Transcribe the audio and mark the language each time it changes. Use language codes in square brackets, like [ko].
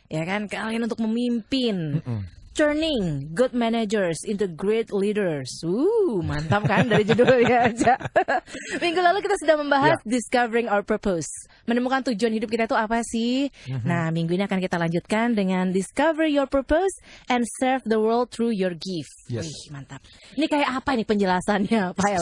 [id] Ya kan, kalian untuk memimpin. [en] Turning good managers into great leaders. [id] Mantap kan dari judulnya aja. Minggu lalu kita sudah membahas [en] discovering our purpose. [id] Menemukan tujuan hidup kita itu apa sih? Nah, minggu ini akan kita lanjutkan dengan [en] discover your purpose and serve the world through your gift. Yes. [id] Wih, mantap. Ini kayak apa nih penjelasannya, Pak Eloy?